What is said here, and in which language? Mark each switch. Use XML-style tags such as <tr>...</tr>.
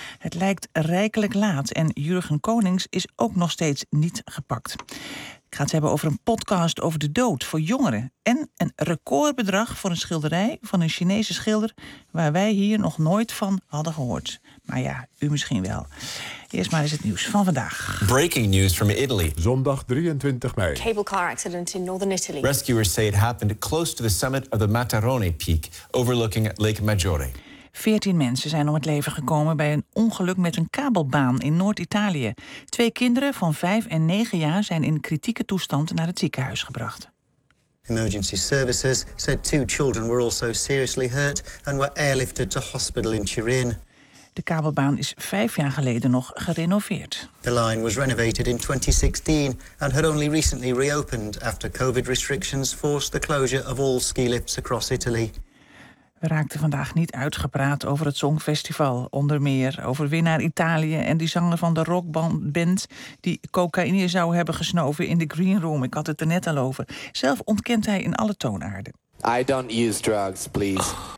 <nl>Het lijkt rijkelijk laat en Jurgen Konings is ook nog steeds niet gepakt. Ik ga het hebben over een podcast over de dood voor jongeren. En een recordbedrag voor een schilderij van een Chinese schilder waar wij hier nog nooit van hadden gehoord. Maar ja, u misschien wel. Eerst maar eens het nieuws van vandaag.</nl> <en>Breaking news from Italy.</en> <nl>Zondag 23 mei.</nl> <en>Cable car accident in northern Italy. Rescuers say it happened close to the summit of the Matarone peak, overlooking Lake Maggiore.</en> <nl>14 mensen zijn om het leven gekomen bij een ongeluk met een kabelbaan in Noord-Italië. 2 kinderen van 5 en 9 jaar zijn in kritieke toestand naar het ziekenhuis gebracht.</nl> <en>Emergency services said 2 children were also seriously hurt and were airlifted to hospital in Turin.</en> <nl>De kabelbaan is 5 jaar geleden nog gerenoveerd.</nl> <en>The line was renovated in 2016 and had only recently reopened after COVID restrictions forced the closure of all ski lifts across Italy.</en> <nl>We raakten vandaag niet uitgepraat over het Songfestival. Onder meer over winnaar Italië en die zanger van de rockband die cocaïne zou hebben gesnoven in de green room. Ik had het er net al over. Zelf ontkent hij in alle toonaarden.</nl> <en>I don't use drugs, please.</en>